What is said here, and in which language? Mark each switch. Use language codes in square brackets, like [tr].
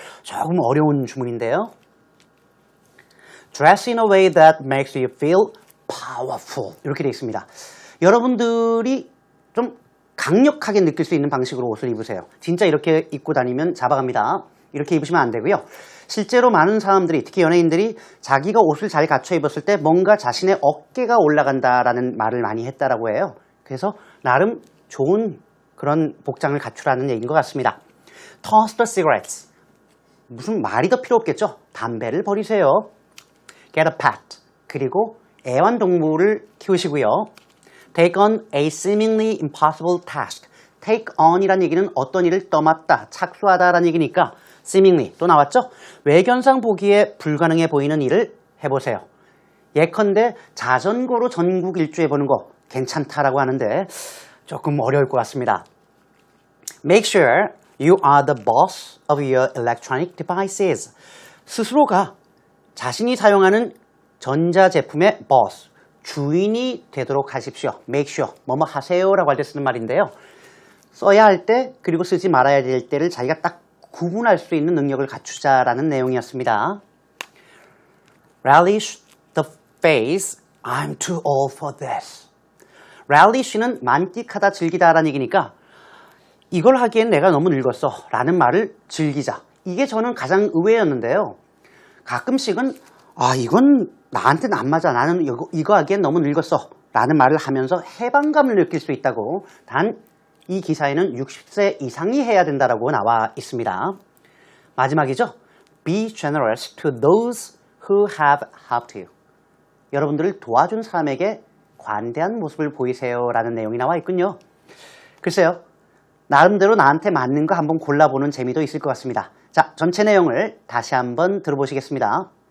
[ko] 조금 어려운 주문인데요. [en] Dress in a way that makes you feel powerful [ko] 이렇게 되어 있습니다. 여러분들이 좀 강력하게 느낄 수 있는 방식으로 옷을 입으세요. 진짜 이렇게 입고 다니면 잡아갑니다. 이렇게 입으시면 안 되고요. 실제로 많은 사람들이, 특히 연예인들이 자기가 옷을 잘 갖춰 입었을 때 뭔가 자신의 어깨가 올라간다라는 말을 많이 했다라고 해요. 그래서 나름 좋은 그런 복장을 갖추라는 얘기인 것 같습니다. [en] Toss the cigarettes. [ko] 무슨 말이 더 필요 없겠죠? 담배를 버리세요. [en] Get a pet. [ko] 그리고 애완동물을 키우시고요. [en] Take on a seemingly impossible task. Take on [ko] 이란 얘기는 어떤 일을 떠맡다, 착수하다라는 얘기니까 seemingly 또 나왔죠? 외견상 보기에 불가능해 보이는 일을 해보세요. 예컨대 자전거로 전국 일주 해보는 거 괜찮다라고 하는데 조금 어려울 것 같습니다. [en] Make sure you are the boss of your electronic devices. [ko] 스스로가 자신이 사용하는 전자제품의 boss, 주인이 되도록 하십시오. [en] Make sure, [ko] 뭐뭐 하세요라고 할 때 쓰는 말인데요. 써야 할 때 그리고 쓰지 말아야 될 때를 자기가 딱 구분할 수 있는 능력을 갖추자라는 내용이었습니다. [en] Relish the phase, I'm too old for this. [ko] relish는 만끽하다, 즐기다라는 얘기니까 이걸 하기엔 내가 너무 늙었어 라는 말을 즐기자. 이게 저는 가장 의외였는데요. 가끔씩은 이건 나한테는 안 맞아. 나는 이거 하기엔 너무 늙었어 라는 말을 하면서 해방감을 느낄 수 있다고, 단 이 기사에는 60세 이상이 해야 된다라고 나와 있습니다. 마지막이죠. [en] Be generous to those who have helped you. [ko] 여러분들을 도와준 사람에게 관대한 모습을 보이세요 라는 내용이 나와 있군요. 글쎄요. 나름대로 나한테 맞는 거 한번 골라보는 재미도 있을 것 같습니다. 자, 전체 내용을 다시 한번 들어보시겠습니다.